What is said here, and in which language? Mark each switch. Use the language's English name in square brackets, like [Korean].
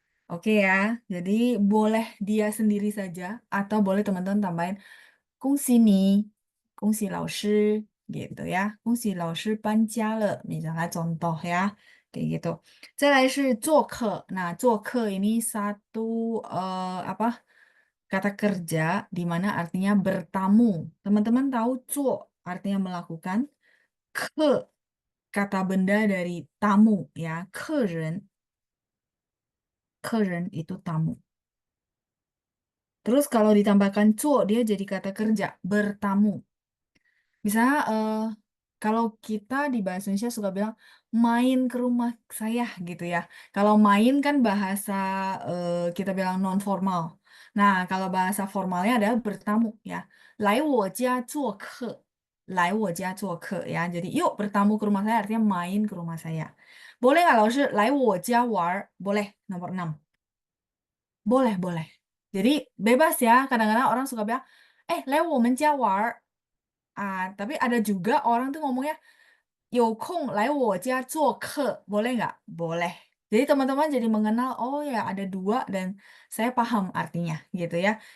[Indonesian] Oke ya, jadi boleh dia sendiri saja atau boleh teman-teman tambahin [Chinese] "恭喜你", "恭喜老师", [Indonesian] gitu ya. [Chinese] "恭喜老师搬家了", [Indonesian] misalnya contoh ya. Kayak gitu. [Chinese] 再来是做客. [Indonesian] Nah, 做客 ini satu apa? Kata kerja di mana artinya bertamu. Teman-teman tahu 做 artinya melakukan, 客 kata benda dari tamu ya, 客人. 客人 itu tamu. Terus kalau ditambahkan 做 dia jadi kata kerja, bertamu. Misalnya kalau kita di bahasa Indonesia suka bilang main ke rumah saya gitu ya. Kalau main kan bahasa kita bilang non formal. Nah, kalau bahasa formalnya adalah bertamu ya. [Chinese] 来我家做客.来我家做客 ya. [Indonesian] Jadi yuk bertamu ke rumah saya artinya main ke rumah saya. Boleh nggak [Chinese] 老师来我家玩儿? [Indonesian] Boleh, nomor 6. Boleh, boleh. Jadi bebas ya. Kadang-kadang orang suka bilang, [Chinese] 来我们家玩儿. [Indonesian] Tapi ada juga orang tuh ngomongnya, [Chinese] 有空来我家做客. [Indonesian] Boleh nggak? Boleh. Jadi teman-teman jadi mengenal, oh ya ada dua dan saya paham artinya gitu ya.